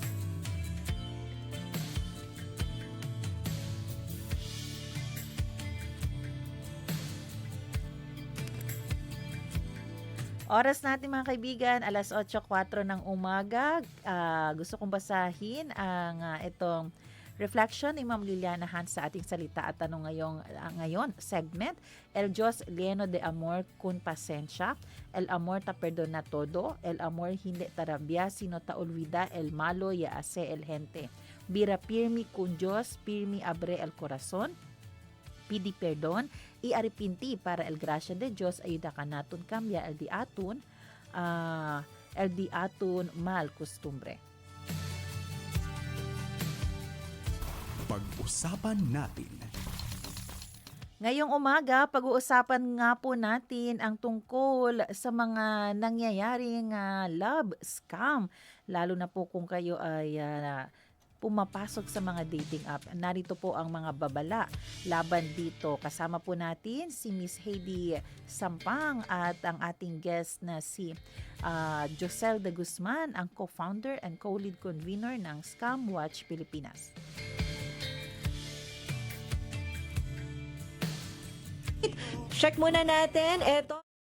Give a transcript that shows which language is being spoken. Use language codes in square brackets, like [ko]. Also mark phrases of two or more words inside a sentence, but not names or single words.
[tl] Oras natin mga kaibigan, alas 8:04 ng umaga. Gusto kong basahin ang itong reflection ni Ma'am Liliana Hans sa ating salita at tanong ngayon segment. [cbk] El Dios lleno de amor con paciencia, el amor ta perdona todo, el amor hindi tarabia sino ta olvida el malo y hace el gente. Bira pirmi con Dios, pirmi abre el corazón. Pidi perdón y arrepinti para el gracia de Dios ayuda ka natin cambia el di atun mal costumbre. [tl] Pag-usapan natin. Ngayong umaga, pag-uusapan nga po natin ang tungkol sa mga nangyayaring [en] love scam. [tl] Lalo na po kung kayo ay pumapasok sa mga [en] dating app. [tl] Narito po ang mga babala laban dito. Kasama po natin si Miss Heidi Sampang at ang ating guest na si Josel de Guzman, ang [en] co-founder and co-lead convener [tl] ng Scam Watch Pilipinas. Check muna natin. Ito.